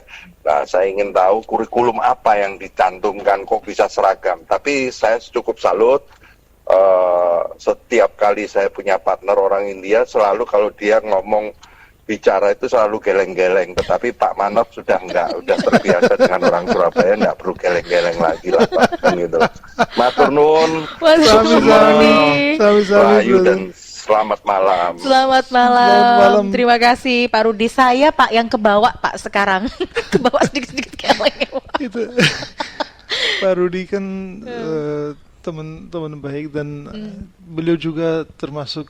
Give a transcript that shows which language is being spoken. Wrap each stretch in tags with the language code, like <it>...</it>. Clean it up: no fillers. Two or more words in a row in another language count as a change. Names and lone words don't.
<id>Nah, saya ingin tahu kurikulum apa yang dicantumkan kok bisa seragam. Tapi saya cukup salut. Setiap kali saya punya partner orang India, selalu kalau dia ngomong bicara itu selalu geleng-geleng. Tetapi Pak Manov sudah enggak, udah terbiasa dengan orang Surabaya, enggak perlu geleng-geleng lagi lah Pak, kan gitu.</id> <jv>Matur nuwun, Mas Sami-sami. Murni. Sami-sami, Rahayu brother.</jv> <id>dan selamat malam. Selamat malam. Selamat malam. Terima kasih Pak Rudi. Saya Pak yang kebawa Pak sekarang. Kebawa sedikit-sedikit geleng. Itu Pak Rudi kan teman-teman baik dan beliau juga termasuk</id>